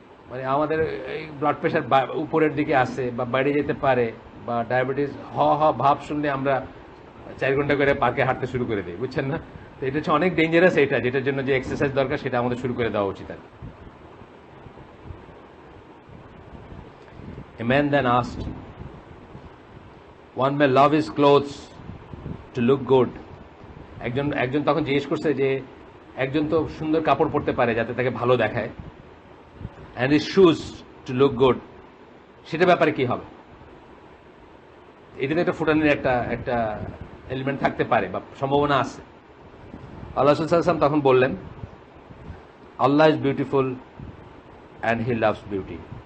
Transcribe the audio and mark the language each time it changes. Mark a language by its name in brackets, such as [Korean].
[Bangla] মানে আমাদের এই ব্লাড প্রেশার উপরের দিকে আসে বা বাইরে যেতে পারে, বা ডায়াবেটিস ভাব শুনলে আমরা 4 ঘন্টা করে পার্কে হাঁটতে শুরু করে দিই, বুঝছেন না? তো এটা হচ্ছে অনেক ডেঞ্জারাস, এটা যেটার জন্য যে এক্সারসাইজ দরকার সেটা আমাদের শুরু করে দেওয়া উচিত। [English] A man then asked, one may love his clothes to look good. [Bangla] একজন তখন জিজ্ঞেস করছে যে একজন তো সুন্দর কাপড় পরতে পারে যাতে তাকে ভালো দেখায়, [English] and is choose to look good, [Bangla] সেটা ব্যাপারে কি হবে? এটাতে একটা ফুটানির একটা এলিমেন্ট থাকতে পারে বা সম্ভাবনা আছে। আল্লাহ রাসূল সাল্লাল্লাহু আলাইহি ওয়াসাল্লাম তখন বললেন, [English] Allah is beautiful and he loves beauty.